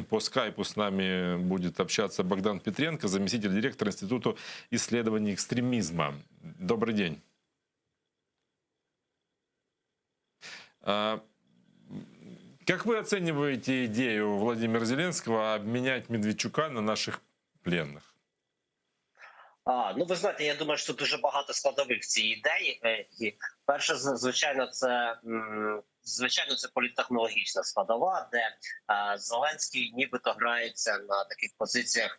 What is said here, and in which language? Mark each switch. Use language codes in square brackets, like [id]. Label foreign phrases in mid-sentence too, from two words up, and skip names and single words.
[ru] По скайпу с нами будет общаться Богдан Петренко, заместитель директора Института исследований экстремизма. Добрый день. Как вы оцениваете идею Владимира Зеленского обменять Медведчука на наших пленных? [uk] Ну, ви знаєте, я думаю, що дуже багато складових в цій ідеї. І перше, звичайно, це політтехнологічна складова, де Зеленський нібито грається на таких позиціях.